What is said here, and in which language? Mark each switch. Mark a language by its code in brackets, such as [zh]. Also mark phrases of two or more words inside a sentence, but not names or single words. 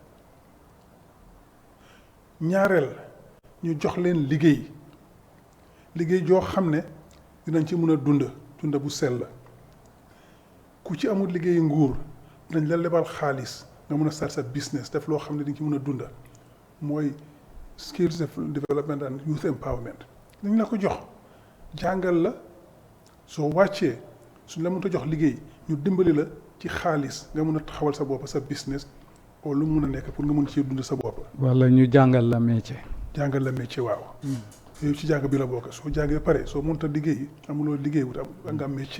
[wo] ñaareel ñu jox leen liggéey joo xam ne dinañ ci mën a dund bu sell ku ci amul liggéey nguur dinañ la lebal xaalis nga mën a start sa business def loo xam ne di nga ci mën a dunda mooy [en] skills development and youth empowerment [wo] dañ la ko jox jàngal la soo wàccee suñ la mënut a jox liggéey ñu dimbali la ci xaalis nga mën a taxawal sa bopp sa business oo lu mun a nekk pour nga mën ci dund sa bopp. wala ñu jàngal la métier. jàngal la métier waaw. yooyu ci jàng bi la bokk soo jàngee pare soo mënut a liggéey amuloo liggéey wut am nga am métier.